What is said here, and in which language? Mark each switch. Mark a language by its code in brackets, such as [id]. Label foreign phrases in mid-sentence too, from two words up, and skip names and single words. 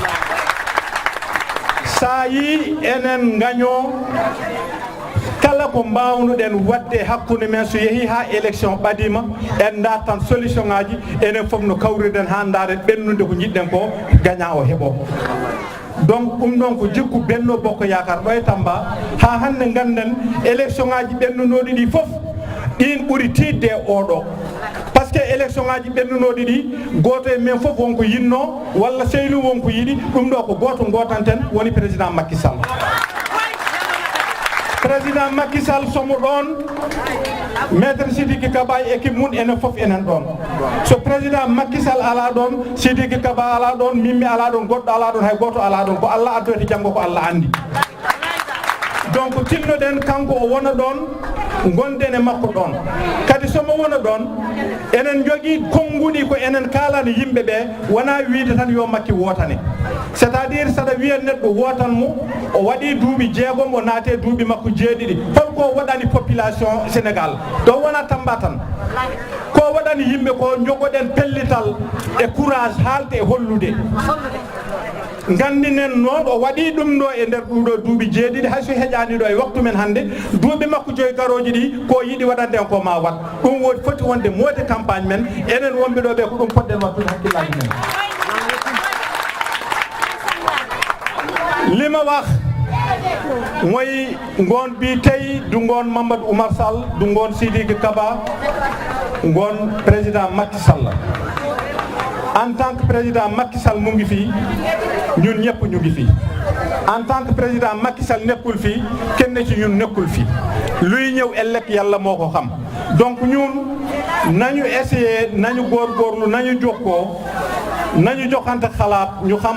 [ff] sa yi enen gaño kala ko mbawnuɗen wadde hakkude men so yeehi ha élection ɓadima en dartan solution ngaji enen fof no kawriɗen ha daren ɓennude ko jiɗɗen ko gagnant o heeɓo donc ɗum ɗon ko jikku Benno Bokk Yaakaar ɗo e Tamba ha hande ganden élection ngaji ɓennunoɗi ɗi fof ɗin ɓuuri tidde oɗo [fr] par ce que [ff] élection ngaji ɓennunoɗi ɗi goto e men fof wonko yinno walla Seydou wonko yiɗi ɗum ɗo ko goto gotanten woni président Macky Sall président Macky Sall somo ɗon maître Sidiki Kaba e équipe mun enen fof enen ɗon so président Macky Sall ala ɗon Sidiki Kaba ala ɗon mimmi ala ɗon goɗɗo ala ɗon hay goto ala ɗon ko Allah addoyte janggo ko Allah andi donc tinnoɗen kanko o wona ɗon gonden e makko ɗon kadi somo wona ɗon enen jogi kongudi ko enen kalani yimbe be wana wiide tan yo makki wotane c'est-à-dire sada wiye neddo wotan mo o wadi duubi jeegom o naate duubi makko jeedidi holko wadani population Sénégal do wona tambatan ko wadani yimbe ko jogoden pellital e courage haalde e hollude gandinen noon o waɗi ɗum ɗo e nder ɗuɗo duuɓi jeeɗiɗi hayso heƴani ɗo e waktu men hannde duuɓi makko joyi garoji ɗi ko yiɗi waɗande en ko ma wat ɗum woni foti wonde mode campagne men enen wonɓe ɗo ɓe ko ɗum poɗɗen wattude hakkillaji men [wo] lima wax moy ngon bi tey du ngon Mamadou Oumar Sall du ngon Sidiki Kaba ngon président Macky Sall [fr] en tant que [wo] président Macky Sall mu ngi fi ñun ñëpp ñu ngi fi [fr] en tant que [wo] président Macky Sall nekkul fi kenn ci ñun nekkul fi luy ñëw ëllëg yàlla moo ko xam donc ñun nañu essayer nañu góorgóorlu nañu jokkoo nañu joxante xalaat ñu xam